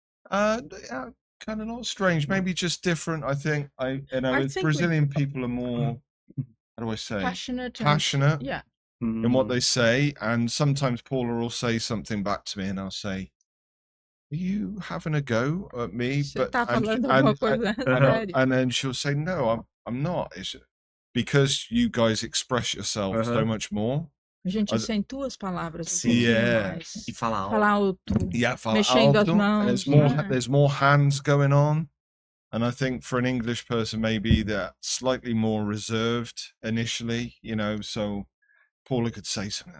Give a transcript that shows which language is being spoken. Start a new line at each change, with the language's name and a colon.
English: Yeah, kind of not strange. Maybe just different. I think I think Brazilian people are more. How do I say? Passionate. Passionate. In what Mm. they say, and sometimes Paula will say something back to me, and I'll say, "Are you having a go at me?"
Portuguese: Você tá falando alguma coisa séria?
English: And then she'll say, "No, I'm not. It's because you guys express yourself so much more."
Portuguese: A gente accentua as palavras. Sim. Mais. E fala Fala alto.
English: Yeah,
Portuguese: Mexendo as alto. mãos.
English: There's more hands going on. And I think for an English person, maybe they're slightly more reserved initially, so Paula could say something.